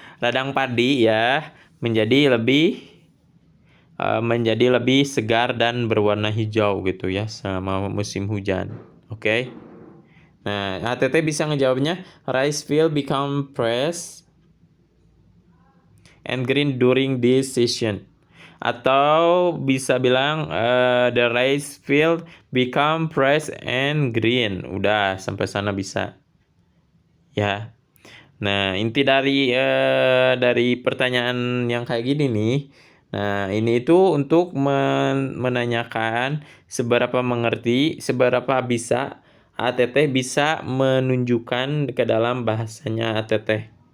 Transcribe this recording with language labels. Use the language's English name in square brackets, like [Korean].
[Indonesian] Ladang padi ya menjadi lebih segar dan berwarna hijau gitu ya selama musim hujan. Oke. Nah, ATT bisa ngejawabnya [English] rice will become fresh and green during this season. [Indonesian] Atau bisa bilang [English] the rice field become fresh and green. [Indonesian] Udah sampai sana bisa. Ya. Nah, inti dari pertanyaan yang kayak gini nih. Nah, ini itu untuk menanyakan seberapa mengerti, seberapa bisa ATT bisa menunjukkan ke dalam bahasanya ATT.